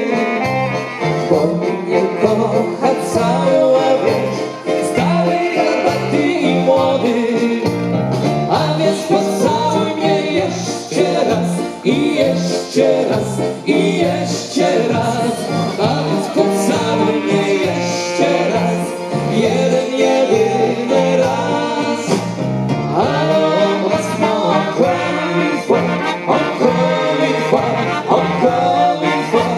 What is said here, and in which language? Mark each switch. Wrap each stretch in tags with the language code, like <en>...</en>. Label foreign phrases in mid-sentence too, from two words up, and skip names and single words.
<pl>Bo mnie kocha cała wieś, stały garbaty i młody. A więc pocałuj mnie jeszcze raz i jeszcze raz i jeszcze raz. A więc pocałuj mnie jeszcze raz, jeden jedyny raz.</pl> <fr>Alors laisse-moi encore une fois, encore une fois, encore une fois.</fr>